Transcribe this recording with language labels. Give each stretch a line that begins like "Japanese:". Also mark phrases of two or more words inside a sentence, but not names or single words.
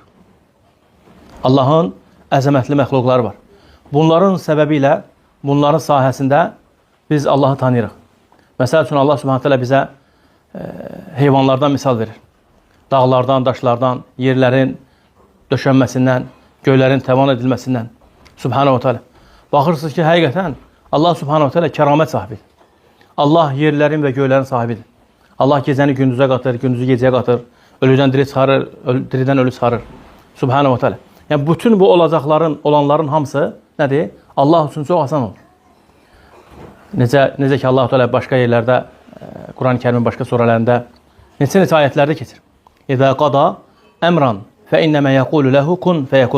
Azerbaijani: Allahın əzəmətli məxluqları var. Bunların səbəbi ilə, bunların sahəsində biz Allahı tanıyırıq. Məsəl üçün, Allah
Arabic: سبحانه وتعالى
Azerbaijani: bizə heyvanlardan misal verir. Dağlardan, daşlardan, yerlərin döşənməsindən, göylərin təvan edilməsindən.
Arabic: سبحانه وتعالى.
Azerbaijani: Baxırsınız ki, həqiqətən Allah
Arabic: سبحانه وتعالى
Azerbaijani: kəramət sahibidir. Allah yerlərin və göylərin sahibidir. Allah gecəni gündüzə qatır, gündüzü gecəyə qatır. Ölüdən diri çıxarır, diridən ölü çıxarır.
Arabic: سبحانه وتعالى.
Azerbaijani: Yəni, bütün bu olacaqların, olanların hamısı nədir? Allah üçün çox asan olur. Necə ki, Allah-u Teala başqa yerlərdə, Quran-ı Kərimin başqa surələrində, neçə ayətlərdə keçir.
Arabic: إذا قضى أمرا فإنما يقول له كن فيكون.